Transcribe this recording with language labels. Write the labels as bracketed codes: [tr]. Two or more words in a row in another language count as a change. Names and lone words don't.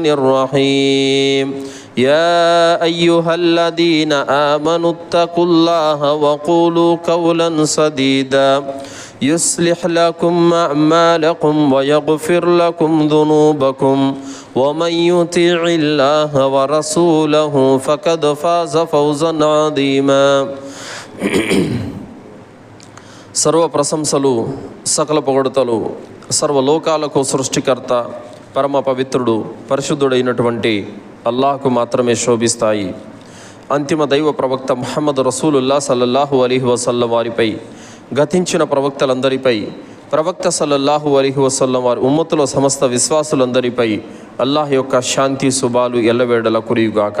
[ar] الرحيم يا أيها الذين آمنوا اتقوا الله وقولوا قولا سديدا يصلح لكم أعمالكم ويغفر لكم ذنوبكم ومن يطع الله ورسوله فقد فاز فوزا عظيما [te] సర్వ ప్రశంసలు సకల పొగడుతలు సర్వలోకాలకు సృష్టికర్త పరమ పవిత్రుడు పరిశుద్ధుడైనటువంటి అల్లాహ్కు మాత్రమే శోభిస్తాయి. అంతిమ దైవ ప్రవక్త ముహమ్మద్ రసూలుల్లాహ్ [ar] صلى الله عليه وسلم [te] వారిపై, గతించిన ప్రవక్తలందరిపై, ప్రవక్త [ar] صلى الله عليه وسلم [te] వారి ఉమ్మతుల సమస్త విశ్వాసులందరిపై అల్లాహ్ యొక్క శాంతి శుభాలు ఎల్లవేళల కురియుగాక.